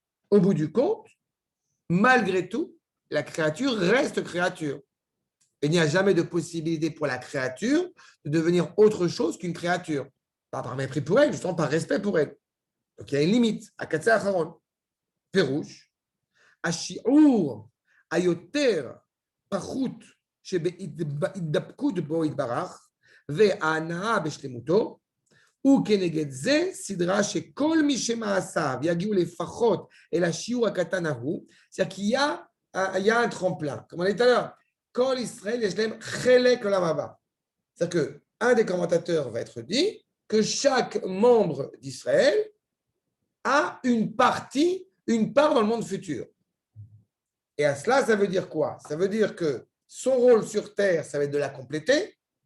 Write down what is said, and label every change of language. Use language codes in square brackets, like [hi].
[fr] Au bout du compte, malgré tout, la créature reste créature. Il n'y a jamais de possibilité pour la créature de devenir autre chose qu'une créature. Pas par mépris pour elle, justement par respect pour elle. Donc il y a une limite. Akatse Acharon. Pérouche. [he] Ashi'ur ayoter pachut שבהתדבקות בו יתברך וההנאה בשלמותו וכנגד זה סדרה שכל מי שמעשיו יגיעו לפחות אל השיעור הקטן ההוא, [fr] c'est-à-dire qu'il y a un tremplin. Comme on a dit tout à l'heure, [he] כל ישראל יש להם חלק לעולם הבא. [fr] C'est-à-dire qu'un des commentateurs va être dit que chaque membre d'Israël a une part dans le monde futur. Et à cela, ça veut dire quoi? Ça veut dire que son rôle sur Terre, ça va être de la compléter.